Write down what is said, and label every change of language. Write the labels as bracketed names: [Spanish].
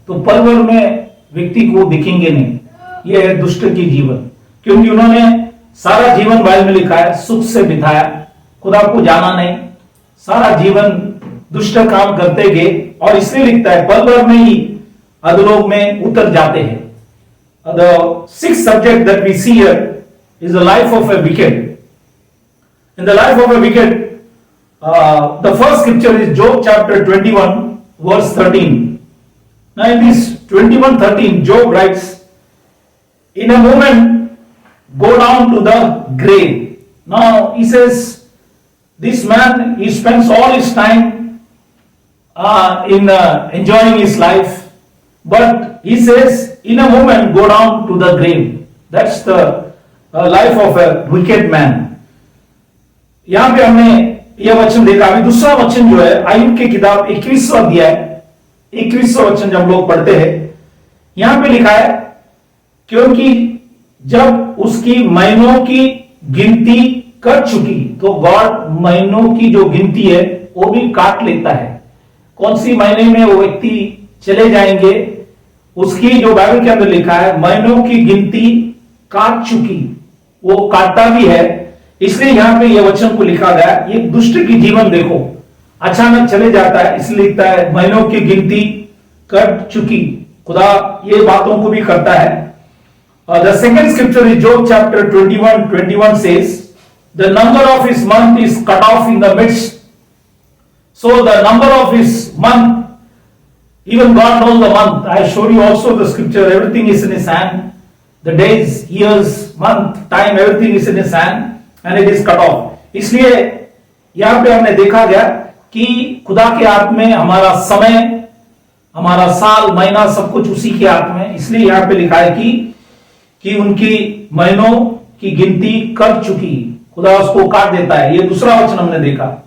[Hindi] तो पल भर में व्यक्ति को दिखेंगे नहीं। यह है दुष्ट की जीवन, क्योंकि उन्होंने सारा जीवन बाइबल में लिखा है सुख से बिताया, खुदा को जाना नहीं, सारा जीवन दुष्ट काम करते गए, और इसलिए लिखता है पल भर में ही अधोलोक में उतर जाते हैं। [English] The sixth subject that we see here is the life of a wicked. In the life of a wicked, the first scripture is Job chapter 21 verse 13. Now in this 21:13, Job writes, in a moment go down to the grave. Now he says, this man, he spends all his time in enjoying his life, but he says in a moment go down to the grave. That's the life of a wicked man. [Hindi] यहां पे हमने यह वचन देखा। अभी दूसरा वचन जो है आयुब की किताब 21वां अध्याय 21वां वचन जब हम लोग पढ़ते हैं, यहां पे लिखा है, क्योंकि जब उसकी महीनों की गिनती कर चुकी, तो गॉड महीनों की जो गिनती है वो भी काट लेता है। कौन सी महीने में वो व्यक्ति चले जाएंगे, उसकी जो बाइबल के अंदर लिखा है महीनों की गिनती काट चुकी, वो काटता भी है। इसलिए यहां पे ये वचन को लिखा गया। ये दुष्ट की जीवन देखो, अचानक चले जाता है, इसलिए लिखता है महीनों की गिनती कट चुकी। खुदा ये बातों को भी करता है। [English] The second scripture is Job chapter 21:21 says, the number of his month is cut off in the midst. So the number of his month, even God knows the month. I showed you also the scripture, everything is in his hand. The days, years, month, time, everything is in his hand and it is cut off. [Hindi] इसलिए यहां पे हमने देखा गया कि खुदा के हाथ में हमारा समय, हमारा साल, महीना, सब कुछ उसी के हाथ में। इसलिए यहां पे लिखा है कि उनकी महीनों की गिनती कर चुकी, खुदा उसको काट देता है। ये दूसरा वचन हमने देखा।